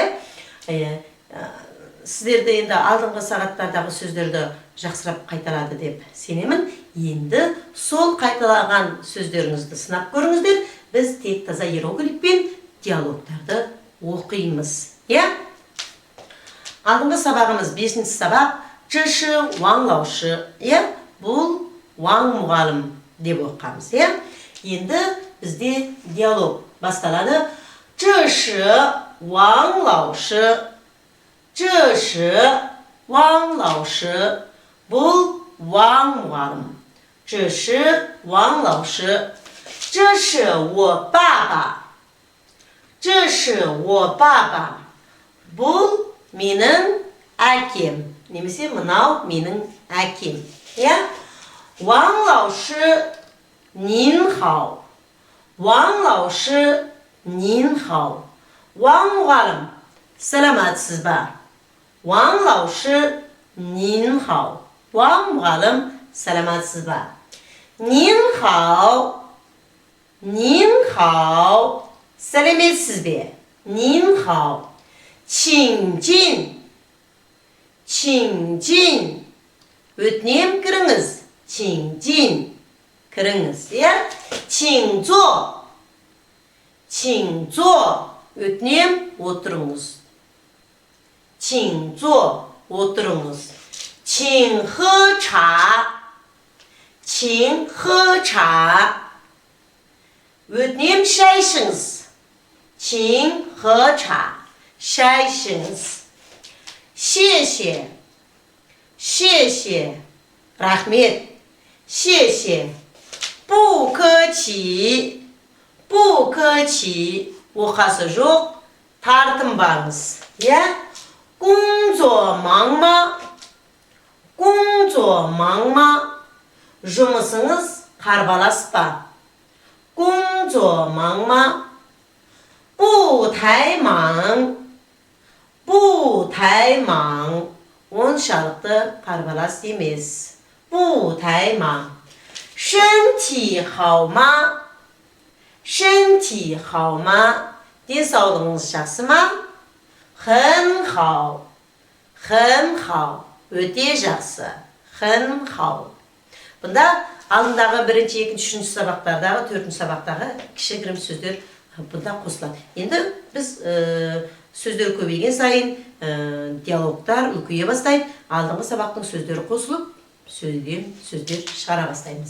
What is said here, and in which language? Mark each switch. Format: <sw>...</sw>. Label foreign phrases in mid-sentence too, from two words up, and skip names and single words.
<kk>Сіздерді енді алдыңғы сағаттардағы сөздерді жақсырап қайталады деп сенемін. Енді сол қайталаған сөздеріңізді сынап көріңіздер. Біз тек таза иероглифпен диалогтарды оқимыз. Алдыңғы сабағымыз 5-ші сабақ.</kk> <zh>这是王老师.</zh> <kk>Бұл Ваң мұғалім деп оқығанбыз. Енді бізде диалог басталады.</kk> <zh>这是王老师. 这是王老师.</zh> <kk>Бұл Ваң мұғалім.</kk> <zh>这是王老师. 这是我爸爸. 这是我爸爸.</zh> <kk>Бұл менің әкем. Немесе мынау менің әкем.</kk> <zh>Ваң 老师您好. Ваң 老师您好.</zh> <kk>Ваң мұғалім, сәлематсыз ба?</kk> <zh>Ваң 老师您好.</zh> <kk>Ваң мұғалім, сәлематсыз ба?</kk> <zh>您好. 您好.</zh> <kk>Сәлеметсіз бе?</kk> <zh>您好. 请进. 请进.</zh> <kk>Өтінем кіріңіз.</kk> <zh>请进. Кіріңіз. 请坐. 请坐.</zh> <kk>Өтінем отырыңыз.</kk> <zh>请坐. Отырыңыз. 请喝茶. 请喝茶.</zh> <kk>Өтінем шай ішіңіз.</kk> <zh>请喝茶.</zh> <kk>Шай ішіңіз.</kk> <zh>谢谢. 谢谢. Рахмет. 谢谢. 不客气. 不客气.</zh> <kk>Оқасы жоқ. Тартынбаңыз.</kk> <zh>工作忙吗? 工作忙吗?</zh> <kk>Жұмысыңыз қарбалас па?</kk> <zh>工作忙吗? 不太忙. 不太忙.</zh> <kk>Оншалықты қарбалас емес.</kk> <zh>不太忙. 身体好吗? 身体好吗?</zh> <kk>Денсаулығыңыз жақсы ма?</kk> <zh>很好. 很好.</zh> <kk>Өте жақсы.</kk> <zh>很好.</zh> <kk>Бұнда алдындағы 1-ші, 2-ші, 3-ші сабақтардағы, 4-ші сабақтағы кішігірім сөздер бұнда қосылады. Енді біз сөздер көбейген сайын диалогтар үлкейе бастайды. Алдыңғы сабақтың сөздері қосылып, сөздер шығара бастаймыз.</kk>